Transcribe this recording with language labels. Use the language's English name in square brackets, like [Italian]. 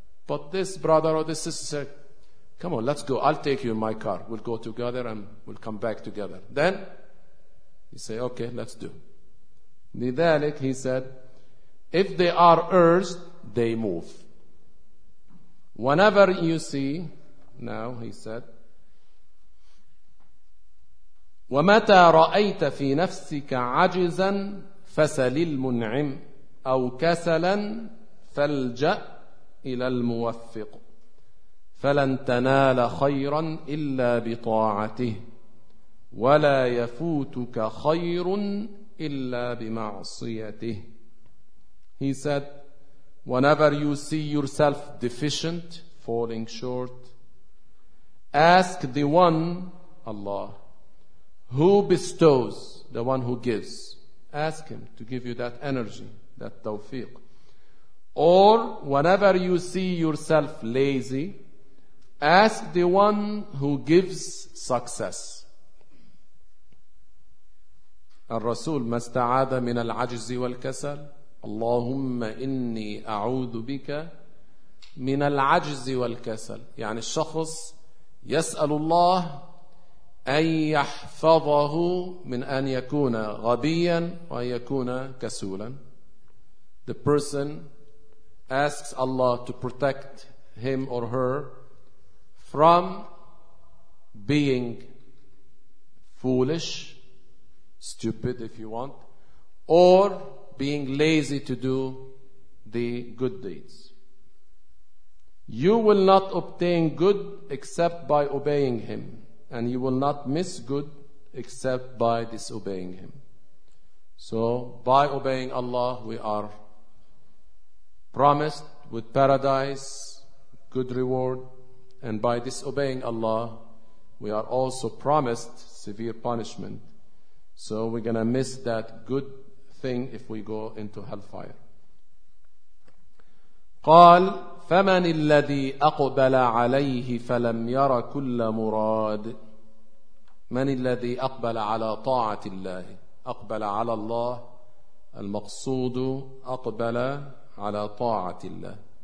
[English] But this brother or this sister said, come on, let's go. I'll take you in my car. We'll go together and we'll come back together. Then he said, okay, let's do. [Arabic] لذلك, [English] he said, if they are urged, they move. Whenever you see, now he said, [Arabic] ومتى رأيت في نفسك عجزا فسل المنعم أو كسلا فالجأ إلى الموفق فلن تنال خيرا إلا بطاعته ولا يفوتك خير إلا بمعصيته. [English] He said, whenever you see yourself deficient, falling short, ask the one, Allah, who bestows, the one who gives. Ask him to give you that energy, that tawfiq. Or whenever you see yourself lazy, ask the one who gives success. [Arabic] الرسول ما استعاذ من العجز والكسل اللهم إني أعوذ بك من العجز والكسل. يعني الشخص يسأل الله أن يحفظه من أن يكون غبيا وأن يكون كسولا. [English] The person asks Allah to protect him or her from being foolish, stupid if you want, or being lazy to do the good deeds. You will not obtain good except by obeying him, and you will not miss good except by disobeying him. So by obeying Allah, we are promised with paradise, good reward, and by disobeying Allah, we are also promised severe punishment. So we're going to miss that good thing if we go into hellfire. [Arabic] قال فمن الذي أقبل عليه فلم يرى كل مراد. من الذي أقبل على طاعة الله. أقبل على الله المقصود أقبل على طاعة الله.